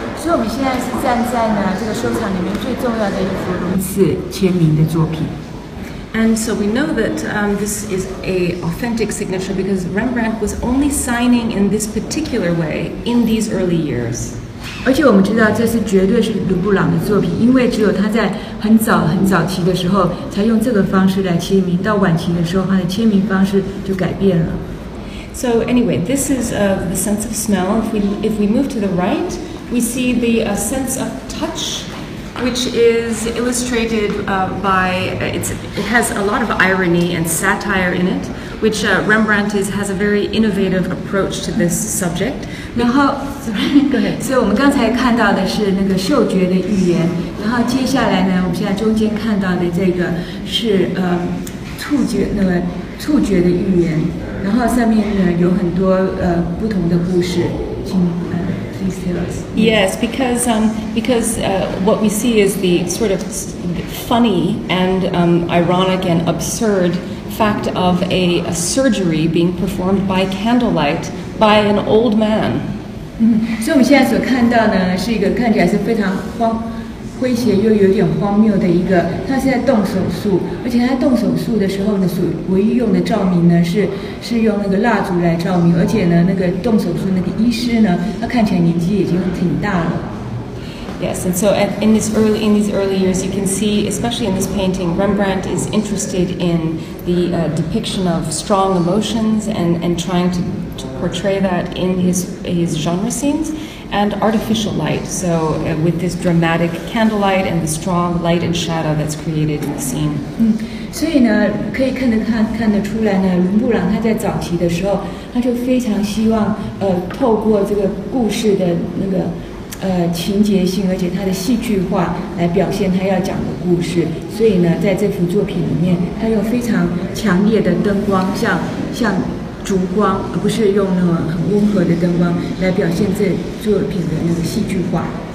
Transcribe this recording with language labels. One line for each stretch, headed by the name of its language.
Chinese: 所以我们现在是站在呢这个收藏里面最重要的一幅名次签名的作品。
English: And so we know that this is an authentic signature because Rembrandt was only signing in this particular way in these early years.
Chinese: 而且我们知道这是绝对是伦勃朗的作品，因为只有他在很早期的时候才用这个方式来签名，到晚期的时候他的签名方式就改变了。
English: So anyway, this is the sense of smell. If we move to the right, we see the sense of touch, which is illustrated it has a lot of irony and satire in it, which Rembrandt has a very innovative approach to this subject.
Chinese: 然后，所以我们刚才看到的是那个嗅觉的寓言，然后接下来呢，我们现在中间看到的这个是触觉的寓言，然后上面呢有很多不同的故事，请
English: please tell us. Yes, because what we see is the sort of funny and ironic and absurd fact of a surgery being performed by candlelight by an old man.
Chinese: 所以我们现在所看到呢，是一个看起来是非常诙谐又有点荒谬的一个，他是在动手术，而且他动手术的时候呢，唯一用的照明呢是用那个蜡烛来照明，而且呢，那个动手术那个医师呢，他看起来年纪已经挺大了。
English: Yes, and so in these early years, you can see, especially in this painting, Rembrandt is interested in the depiction of strong emotions and trying to portray that in his genre scenes, and artificial light. So with this dramatic candlelight and the strong light and shadow that's created in the scene.
Chinese: 所以呢，可以看得出来呢，伦勃朗他在早期的时候，他就非常希望透过这个故事的那个。情节性，而且它的戏剧化来表现他要讲的故事，所以呢，在这幅作品里面，他用非常强烈的灯光，像烛光，而不是用那种很温和的灯光来表现这作品的那个戏剧化。